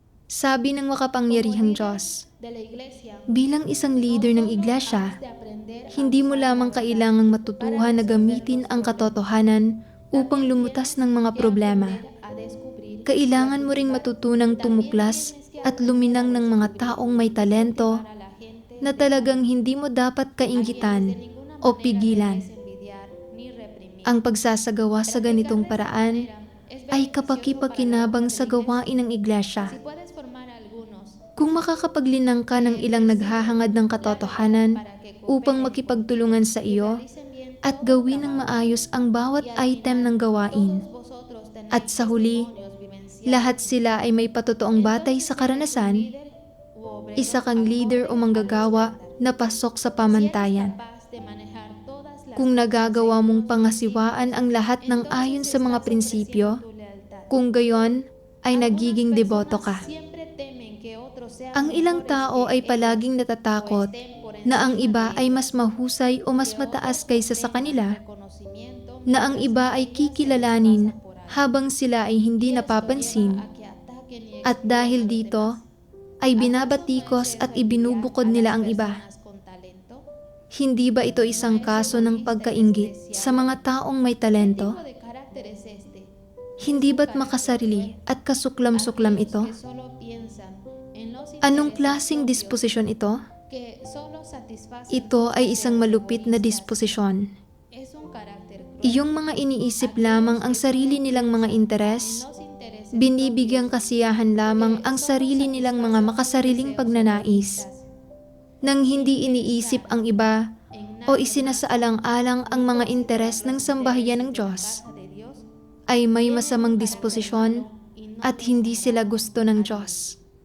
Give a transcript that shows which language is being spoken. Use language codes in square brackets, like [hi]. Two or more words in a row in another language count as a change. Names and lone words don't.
[tl] Sabi ng makapangyarihang Diyos, [es] de la iglesia, [tl] bilang isang leader ng iglesia, [es] de aprender a [tl] hindi mo [es] usar [tl] lamang kailangang matutuhan na gamitin ang katotohanan upang lumutas ng mga problema. [es] a descubrir [tl] Kailangan mo ring matutunang tumuklas at luminang ng mga taong may talento [es] a la gente [tl] na talagang hindi mo dapat kainggitan o pigilan. [es] envidiar ni reprimir. [tl] Ang pagsasagawa sa ganitong paraan ay kapaki-pakinabang sa gawain ng iglesia. [es] Puedes formar algunos [tl] Kung makakapaglinang ka ng ilang naghahangad ng katotohanan upang makipagtulungan sa iyo at gawin ng maayos ang bawat item ng gawain. [es] vosotros tenéis [tl] At sa huli, [es] vivenciales [tl] lahat sila ay may patotoong batay sa karanasan, [es] u obrero [tl] isa kang leader o manggagawa na pasok sa pamantayan. [es] capaz de manejar todas las [tl] Kung nagagawa mong pangasiwaan ang lahat ng ayon sa mga prinsipyo, [es] tu lealtad. [tl] kung gayon ay nagiging deboto ka. [es] Siempre temen que otros sean [tl] Ang ilang tao ay palaging natatakot na ang iba ay mas mahusay o mas mataas kaysa sa kanila, [es] conocimiento [tl] na ang iba ay kikilalanin habang sila ay hindi napapansin, [es] a que ataquen y [tl] at dahil dito ay binabatikos at ibinubukod nila ang iba. [es] con talento. [tl] Hindi ba ito isang kaso ng pagkainggit sa mga taong may talento? [es] De carácter es este, [tl] Hindi ba't makasarili at kasuklam-suklam ito? [es] que solo piensan en los [tl] Anong klaseng disposisyon ito? [es] que solo satisfacen [tl] Ito ay isang malupit na disposisyon. [es] es un carácter [tl] Iyong mga iniisip lamang ang sarili nilang mga interes, [es] los intereses [tl] binibigyang kasiyahan lamang ang sarili nilang mga makasariling pagnanais, nang hindi iniisip ang iba o isinasaalang-alang ang mga interes ng sambahayan ng Diyos, [es] de Dios [tl] ay may masamang disposisyon at hindi sila gusto ng Diyos.